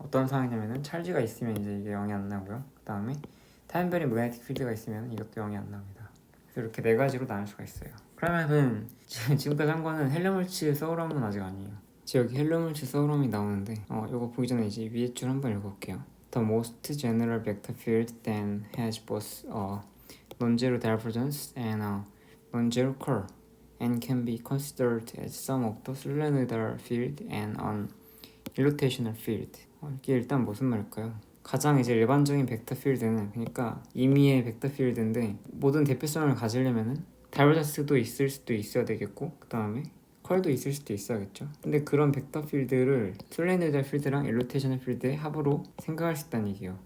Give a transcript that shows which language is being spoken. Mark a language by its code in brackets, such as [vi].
[ko] 어떤 상황이냐면은 찰지가 있으면 이제 이게 0이 안 나오고요. 그 다음에 타임베리 매그네틱 필드가 있으면 이것도 0이 안 나옵니다. 그래서 이렇게 네 가지로 나눌 수가 있어요. 그러면은 지금까지 한 거는 헬름홀츠 서울함은 아직 아니에요. 지금 여기 헬름홀츠 서울함이 나오는데 이거 보기 전에 이제 위에 줄 한번 읽어볼게요. [en] The most general vector field then has both a non-zero divergence and a non-zero curl, and can be considered as sum of the solenoidal field and an illotational field. [ko] 이게 일단 무슨 말일까요? 가장 이제 일반적인 벡터 필드는, 그러니까 임의의 벡터 필드인데 모든 대표성을 가지려면은 다이버전스도 있을 수도 있어야 되겠고, 그 다음에 컬도 있을 수도 있어야겠죠. 근데 그런 벡터 필드를 솔레노이달 필드랑 일로테이셔널 필드의 합으로 생각할 수 있다는 얘기예요.